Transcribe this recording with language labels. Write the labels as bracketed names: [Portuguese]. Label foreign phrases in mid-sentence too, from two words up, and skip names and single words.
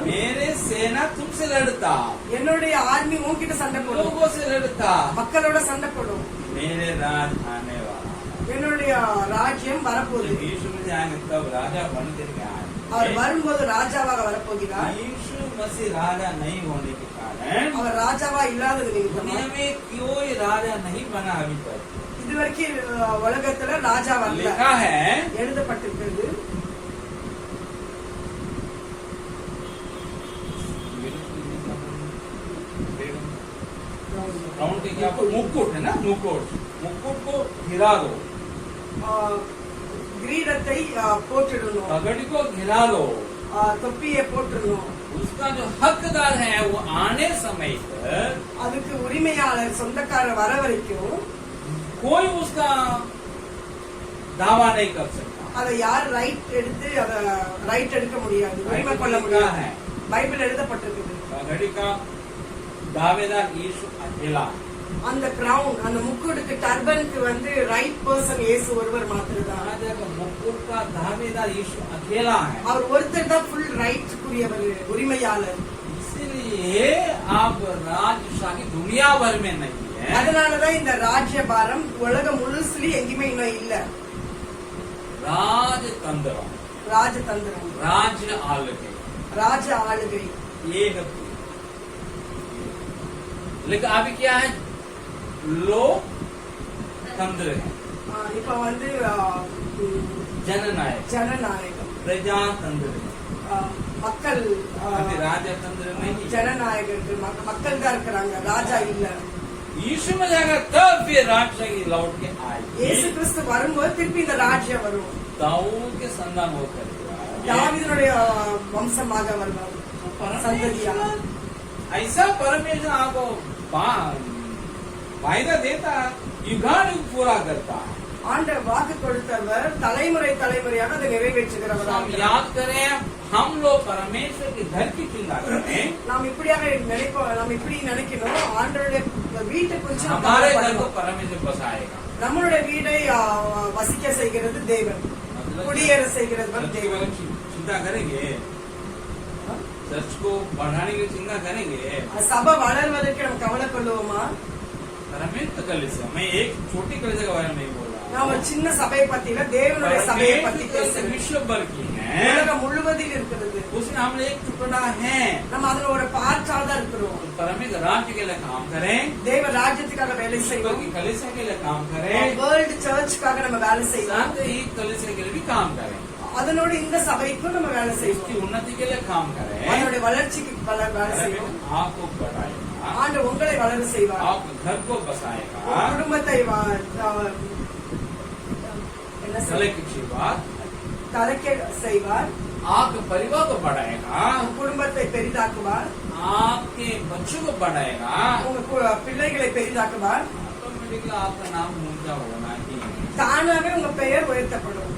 [Hindi] मेरे सेना तुमसे लड़ता, [Tamil] என்னுடைய ஆர்மி உன்கிட்ட சண்டை போடும், [Hindi] लोगों से लड़ता, [Tamil] மக்களோட சண்டை போடும். [Hindi] मेरे राज आने वाला। [Tamil] என்னுடைய ராஜ்யம் வரப்போகுது. [Hindi] जब यीशु मसीह आएंगे तब राजा बन करके [Tamil] அவர் [Hindi] आएंगे। [Tamil] வரும்போது ராஜாவாக வரப்போகிறார். [Hindi] यीशु मसीह राजा नहीं होने के कारण [Tamil] அவர் ராஜாவா இல்லாதது நிமித்தமா [Hindi] दुनिया में कोई राजा नहीं बना अभी तक। [Tamil] இதுவரைக்கும் உலகத்துல ராஜா வரல. [Hindi] लिखा है [Tamil] எழுதப்பட்டிருக்கிறது. [Hindi] राउंड के क्या मुकुट है ना, मुकुट, मुकुट को गिरा दो, [Tamil] கிரீடத்தை போட்டுடணும், [Hindi] पगड़ी को गिरा दो। [Tamil] தொப்பியை போட்டுடணும். [Hindi] उसका जो हकदार है वो आने समय तक [Tamil] அதுக்கு உரிமையாளர் சொந்தக்காரர் வர வரைக்கும் [Hindi] कोई उसका दावा नहीं कर सकता। [Tamil] அதை யார் ரைட் எடுக்க முடியாது, உரிமை கொள்ள முடியாது. பைபிள் எழுதப்பட்டிருக்குது. [Hindi] पगड़ी का दावेदार यीशु अकेला। [Tamil] அந்த கிரவுன், அந்த முக்குடுக்கு டர்பனுக்கு வந்து [English] right person [Tamil] இயேசு ஒருவர் மாத்திரம்தான். [Hindi] राजा का मुकुट का दावेदार यीशु अकेला है। [Tamil] அவர் ஒருத்தர் தான் ஃபுல் ரைட்க்குரியவர், உரிமையாளர். [Hindi] इसलिए आप राजशाही दुनिया भर में नहीं है। [Tamil] அதனாலதான் இந்த ராஜ்ய பாரம் உலகம் முழுசுலயும் எங்கேயுமே இன்னும் இல்ல. [Hindi] राजतंत्र, [Tamil] ராஜதந்திரம், [Hindi] राज्य आलके, [Tamil] ராஜ ஆளுகை. [Hindi] ये है। लेकिन अभी क्या है, लोकतंत्र है, [Tamil] இப்ப வந்து [Hindi] जननायक, [Tamil] ஜனநாயகம், [Hindi] प्रजातंत्र है, [Tamil] மக்கள் [Hindi] अभी राजतंत्र नहीं। [Tamil] ஜனநாயகர்கள், மக்கள் தான் இருக்கிறாங்க, ராஜா இல்ல. [Hindi] यीशु में जाएगा तब फिर राजशाही लौट के [Tamil] இயேசு [Hindi] आएगी। [Tamil] கிறிஸ்து வரும்போது திருப்பி இந்த ராஜ்யம் வரும். [Hindi] दाऊद के संतान होकर [Tamil] தாவீதுடைய வம்சமாக வருவார், சந்ததியா. [Hindi] ऐसा परमेश्वर आपको वायदा देता, युगानुग पूरा करता है। [Tamil] ஆண்டவர் வாக்கு கொடுத்தவர் தலைமுறை தலைமுறையாக அதை [Hindi] हम [Tamil] நிறைவேற்றுகிறவர். [Hindi] याद करें, हम लोग परमेश्वर के घर की चिंता करें, [Tamil] நாம் இப்படியாக நினைப்போம், நாம் இப்படி நினைக்கணும். ஆண்டவருடைய வீட்டை குறித்து நாம் [Hindi] हमारे घर को [Tamil] கவலைப்படணும். [Hindi] परमेश्वर बसाएगा। [Tamil] நம்மளுடைய வீடை வசிக்க செய்கிறது தேவன், குடியேற செய்கிறது [Hindi] चर्च के [Tamil] தேவன். [Hindi] बारे में चिंता करेंगे, चर्च को बढ़ाने की चिंता करेंगे। [Tamil] சபை வளர்வதற்கு நம்ம கவலை கொள்ளுவோமா? [Hindi] परमेश्वर कलीसिया, मैं एक छोटी कलीसिया के बारे में नहीं बोल रहा [Tamil] நான் ஒரு சின்ன சபையை பத்தி இல்ல, தேவனுடைய சபையை பத்தி [Hindi] परमेश्वर [Tamil] பேசுறேன். [Hindi] विश्व भर की है, [Tamil] உலகம் முழுவதில் இருக்கிறது. [Hindi] उसमें हम एक टुकड़ा है। [Tamil] நம்ம அதுல ஒரு பார்ட்டாக தான் இருக்கிறோம். [Hindi] परमेश्वर राज्य के लिए काम करें, [Tamil] தேவ ராஜ்யத்துக்காக வேலை [Hindi] विश्व [Tamil] செய்வோம். [Hindi] की कलीसिया के लिए काम करें, [Tamil] வேர்ல்டு சர்ச்சுக்காக நம்ம வேலை செய்வோம். [Hindi] साथ ही कलीसिया के लिए भी काम करें, [Tamil] அதனோட இந்த சபைக்கும் நம்ம வேலை [Hindi] उसकी [Tamil] செய்வோம். [Hindi] उन्नति के लिए काम करें। [Tamil] அதனுடைய வளர்ச்சிக்கு வேலை செய்வோம். [Hindi] आपको बढ़ाएगा, [Tamil] ஆண்டு உங்களை வளர செய்வார், [Hindi] आपके घर को बसाएगा, [Tamil] குடும்பத்தை என்ன தலைக்க செய்வார், [Hindi] आपके परिवार को बढ़ाएगा, [Tamil] குடும்பத்தை பெரிதாக்குவார், [Hindi] आपके बच्चों को बढ़ाएगा। [Tamil] உங்க பிள்ளைகளை பெரிதாக்குவார். [Hindi] ऑटोमेटिकली आपका नाम ऊंचा होना ही है। [Tamil] தானாவே உங்க பெயர் உயர்த்தப்படும்.